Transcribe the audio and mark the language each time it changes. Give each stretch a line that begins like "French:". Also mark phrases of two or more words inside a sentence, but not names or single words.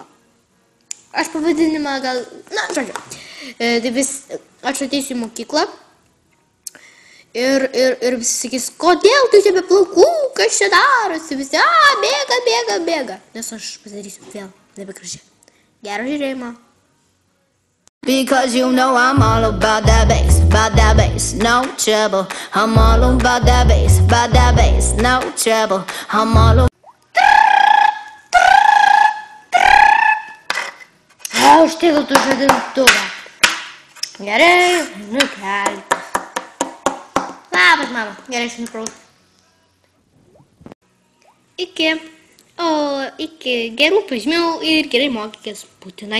Lithuanian: Aš pavadinimą gal... Na, žodžiu. Aš ateisiu į mokyklą ir visi sakys, kodėl tu čia be plaukų, kas čia darosi? Visi, bėga. Nes aš pasidarysiu vėl nebegražiai. Gero žiūrėjimo.
English: Because you know I'm all about that bass, no trouble. I'm all about that bass, no trouble. I'm all about...
Lithuanian: Užtiko tų žadintuvą. Gerai, nukelti. Labas, mama. Gerai, aš nupraus. Iki gerų pažymių ir gerai mokykės būtinai.